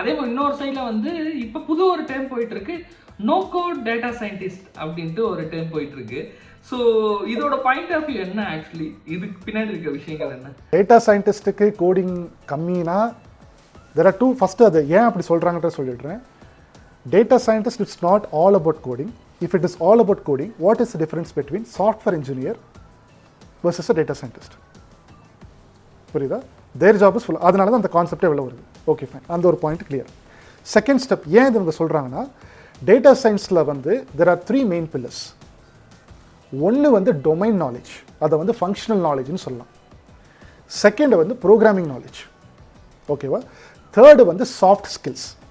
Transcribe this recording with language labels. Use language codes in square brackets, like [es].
[ta] அதே மாதிரி இன்னொரு சைடில் வந்து இப்போ புது ஒரு டேர்ம் போயிட்டுருக்கு, நோ கோட் டேட்டா சயின்டிஸ்ட் அப்படின்ட்டு ஒரு டேர்ம் போயிட்டுருக்கு. ஸோ இதோட பாயிண்ட் ஆஃப் வியூ என்ன? ஆக்சுவலி இதுக்கு பின்னாடி இருக்க விஷயங்கள் என்ன? Data சயின்டிஸ்ட்டுக்கு coding கம்மினா [en] there are two. [ta] First அது ஏன் அப்படி சொல்கிறாங்கன்ற சொல்லிடுறேன். [en] Data scientist, it's not all about coding. If it is all about coding, what is the difference between software engineer versus a data scientist? [ta] புரியுதா? [en] Their job is full. [ta] அதனால தான் அந்த கான்செப்டே வெளில வருது. ஓகே ஃபைன், அந்த ஒரு பாயிண்ட் கிளியர். செகண்ட் ஸ்டெப் ஏன் இது இவங்க சொல்கிறாங்கன்னா, டேட்டா சயின்ஸில் வந்து [en] there are 3 main pillars. [ta] ஒன்று வந்து டொமைன் நாலேஜ், அதை வந்து ஃபங்க்ஷனல் நாலேஜ்னு சொல்லலாம். செகண்ட் வந்து ப்ரோக்ராமிங் நாலேஜ், ஓகேவா? தேர்டு வந்து சாஃப்ட் ஸ்கில்ஸ்.